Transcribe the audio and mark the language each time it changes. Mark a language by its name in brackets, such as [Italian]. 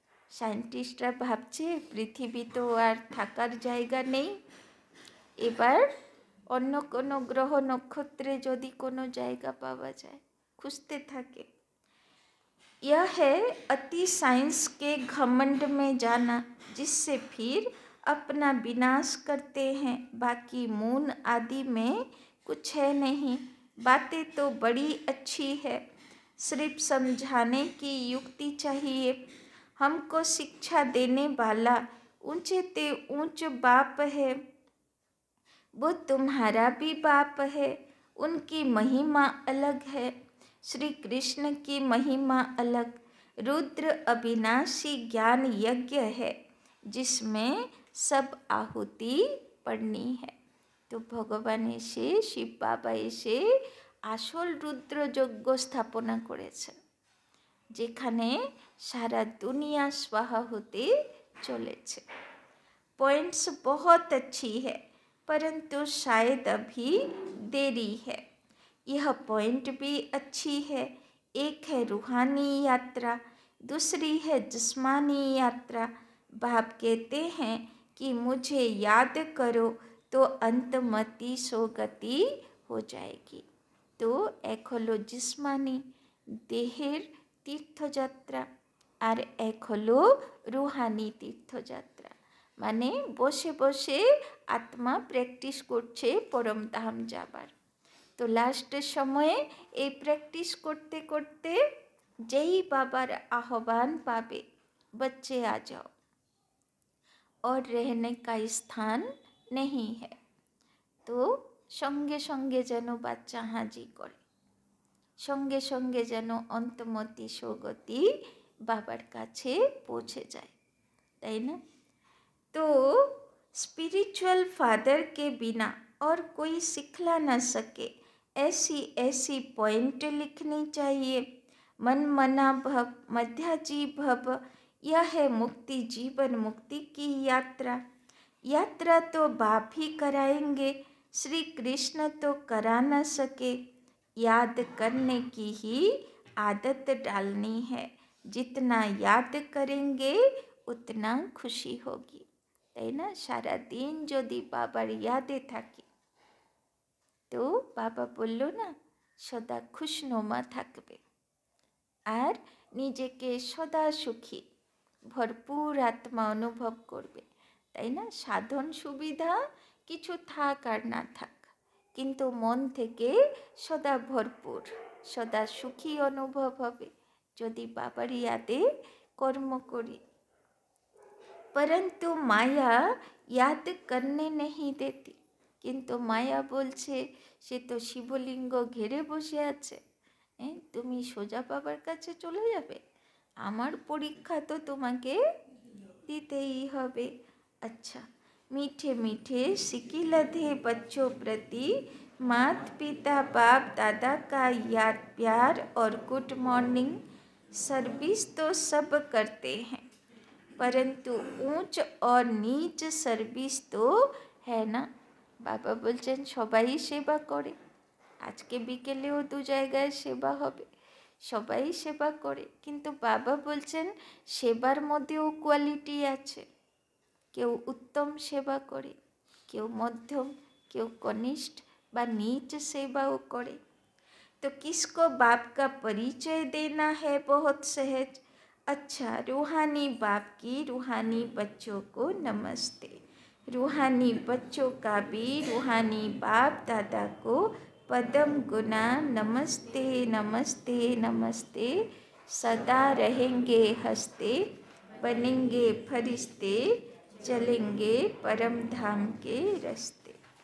[Bangla] সায়েন্টিস্টরা ভাবছে পৃথিবী তো আর থাকার জায়গা নেই, এবার অন্য কোনো গ্রহ নক্ষত্রে যদি কোনো জায়গা পাওয়া যায় খুঁজতে থাকে। [Hindi] यह है अति साइंस के घमंड में जाना, जिससे फिर अपना विनाश करते हैं। बाकी मून आदि में कुछ है नहीं। बातें तो बड़ी अच्छी है, सिर्फ समझाने की युक्ति चाहिए। हमको शिक्षा देने वाला ऊंचे ते ऊंच बाप है, वो तुम्हारा भी बाप है। उनकी महिमा अलग है, श्री कृष्ण की महिमा अलग। रुद्र अविनाशी ज्ञान यज्ञ है, जिसमें सब आहुति पड़नी है। तो भगवान [Bangla] এসে শিব বাবা এসে আসল রুদ্র যজ্ঞ স্থাপনা করেছেন, যেখানে সারা দুনিয়া स्वाहा होते চলেছে। [Hindi] पॉइंट्स बहुत अच्छी है, परंतु शायद अभी देरी है। यह पॉइंट भी अच्छी है। एक है रूहानी यात्रा, दूसरी है जिस्मानी यात्रा। बाप कहते हैं कि मुझे याद करो तो अंतमति सोगति हो जाएगी। [Bangla] तो एक हलो जिस्मानी देहेर तीर्थयात्रा और एक हलो रूहानी तीर्थयात्रा, মানে বসে বসে আত্মা প্র্যাকটিস করছে পরম ধাম যাবার। তো লাস্টের সময়ে এই প্র্যাকটিস করতে করতে যেই বাবার আহ্বান পাবে, [Hindi] बच्चे आ जाओ और रहने का स्थान नहीं है, [Bangla] তো সঙ্গে সঙ্গে যেন বাচ্চা হাজি করে, সঙ্গে সঙ্গে যেন অন্তমতি সৌগতি বাবার কাছে পৌঁছে যায়, তাই না? [Hindi] तो स्पिरिचुअल फादर के बिना और कोई सिखला न सके, ऐसी ऐसी पॉइंट लिखनी चाहिए। मन मना भव मध्याजी भव, यह है मुक्ति जीवन मुक्ति की यात्रा। यात्रा तो बाप ही कराएंगे, श्री कृष्ण तो करा न सके। याद करने की ही आदत डालनी है, जितना याद करेंगे उतना खुशी होगी, [Bangla] তাই না? সারাদিন যদি বাবার ইয়াদে থাকি, তো বাবা বলল না সদা খুশনুমা থাকবে আর নিজেকে সদা সুখী ভরপুর আত্মা অনুভব করবে, তাই না? সাধন সুবিধা কিছু থাক আর না থাক, কিন্তু মন থেকে সদা ভরপুর সদা সুখী অনুভব হবে যদি বাবার ইয়াদে কর্ম করি। [Hindi] परंतु माया याद करने नहीं देती, [Bangla] কিন্তু মায়া বলছে সে তো শিবলিঙ্গ ঘেরে বসে আছে, তুমি সোজা বাবার কাছে চলে যাবে, আমার পরীক্ষা তো তোমাকে দিতেই হবে। [Hindi] अच्छा, मीठे मीठे सिकी लधे बच्चों प्रति मात पिता बाप दादा का याद प्यार और गुड मॉर्निंग सर्विस तो सब करते हैं, परंतु ऊंच और नीच सर्विस तो है ना। [Bangla] বাবা বলছেন সবাই সেবা করে, আজকে বিকেলেও 2 জায়গায় সেবা হবে, সবাই সেবা করে, কিন্তু বাবা বলছেন সেবার মধ্যেও কোয়ালিটি আছে, কেউ উত্তম সেবা করে, কেউ মধ্যম, কেউ কনিষ্ঠ বা नीच सेवाও করে। [Hindi] तो किसको बाप का परिचय देना है बहुत सहज। अच्छा, रूहानी बाप की रूहानी बच्चों को नमस्ते, रूहानी बच्चों का भी रूहानी बाप दादा को पदम गुना नमस्ते नमस्ते नमस्ते, सदा रहेंगे हंसते बनेंगे फरिश्ते चलेंगे परम धाम के रास्ते।